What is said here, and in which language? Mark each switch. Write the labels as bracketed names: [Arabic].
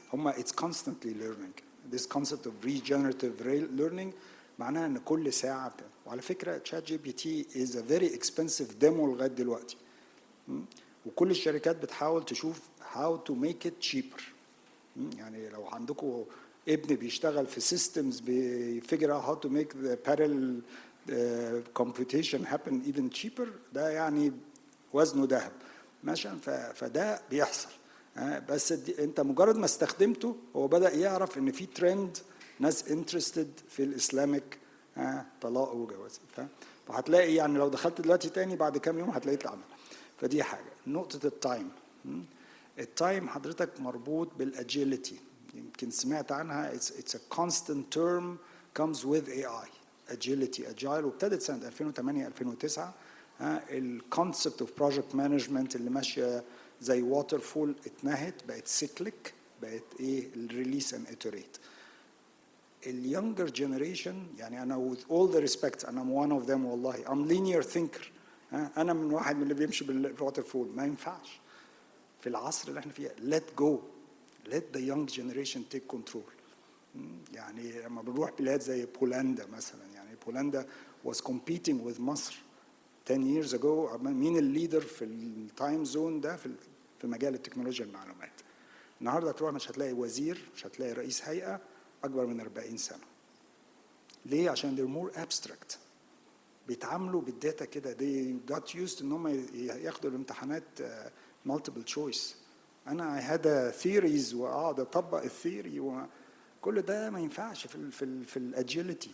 [Arabic] هما [English] it's constantly learning. This concept of regenerative learning [Arabic] معناها ان كل ساعة وعلى فكرة [English] chat GPT is a very expensive demo [Arabic] لغاية دلوقتي. وكل الشركات بتحاول تشوف [English] how to make it cheaper. [Arabic] يعني لو عندكم ابن بيشتغل في systems بيفجر out [English] how to make the parallel computation happen even cheaper، [Arabic] ده يعني وزنه ذهب ماشي. فده بيحصل. بس انت مجرد ما استخدمته هو بدأ يعرف ان في ترند ناس انترستد في الاسلامك طلاق وجواز. فهتلاقي يعني لو دخلت دلوقتي تاني بعد كام يوم هتلاقيه اتعمل. فدي حاجه. نقطه التايم حضرتك مربوط بالاجيليتي، يمكن سمعت عنها. [English] it's a constant term comes with AI. [Arabic] agility وابتدت سنه 2008 2009. الكونسبت اوف بروجكت مانجمنت اللي ماشيه زي ووتر فول اتنهت، بقت سيكليك، بقت الريليس اند اتريت. اليونجر جنريشن يعني انا [English] with all the respect انا one of them [Arabic] والله [English] I'm linear thinker. [Arabic] انا من واحد من اللي بيمشي بالووتر فول. ما ينفعش في العصر اللي احنا فيه. [English] let go, let the young generation take control. [Arabic] يعني لما بنروح بلاد زي بولندا مثلا، يعني بولندا [English] was competing with [Arabic] مصر [English] 10 years ago. [Arabic] مين الليدر في التايم زون ده في مجال التكنولوجيا المعلومات؟ النهارده تروح مش هتلاقي وزير، مش هتلاقي رئيس هيئه اكبر من 40 سنه. ليه؟ عشان [English] they're more abstract. [Arabic] بيتعاملوا بالداتا كده. [English] they got used [Arabic] ان هم ياخدوا الامتحانات [English] multiple choice. [Arabic] انا [English] I had theories [Arabic] واقعد اطبق الثيري وكل ده ما ينفعش في الاجيليتي.